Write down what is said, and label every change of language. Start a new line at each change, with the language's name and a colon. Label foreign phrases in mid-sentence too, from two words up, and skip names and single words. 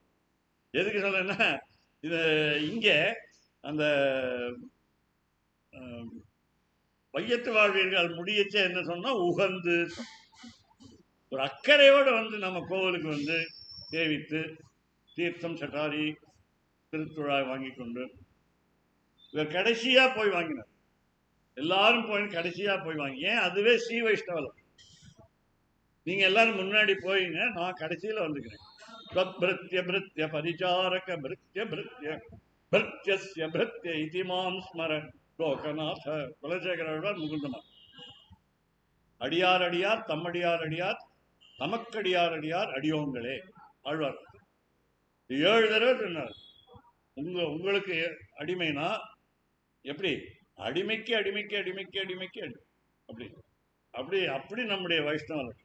Tamil: எதுக்கு சொல்றேன்னா, இது இங்கே அந்த வையத்து வாழ்வீர்கள் முடியச்சே என்ன சொன்னா உகந்து, ஒரு அக்கறையோடு வந்து நம்ம கோவிலுக்கு வந்து சேவித்து தீர்த்தம் சட்டாரி திருத்துழாய் வாங்கி கொண்டு, இவர் கடைசியா போய் வாங்கினார். எல்லாரும் போய் கடைசியா போய் வாங்கி, ஏன் அதுவே ஸ்ரீ வைஷ்ணவம். நீங்க எல்லாரும் முன்னாடி போயிங்க, நான் கடைசியில வந்துக்கிறேன்.
Sanskrit: त्वद्भृत्य भृत्य परिचारक भृत्य भृत्य भृत्यस्य भृत्य इति मां स्मर लोकनाथ.
Tamil: குலசேகரர் முகுந்தனார். அடியார் அடியார் தம்மடியார் அடியார் தமக்கடியார் அடியார் அடியோங்களே ஆழ்வார் 7 தடவை சொன்னார். உங்களுக்கு அடிமைனா எப்படி? அடிமைக்கு அடிமைக்கு அடிமைக்கு அடிமைக்கு அப்படி அப்படி அப்படி நம்முடைய வைஷ்ணவர்கள்.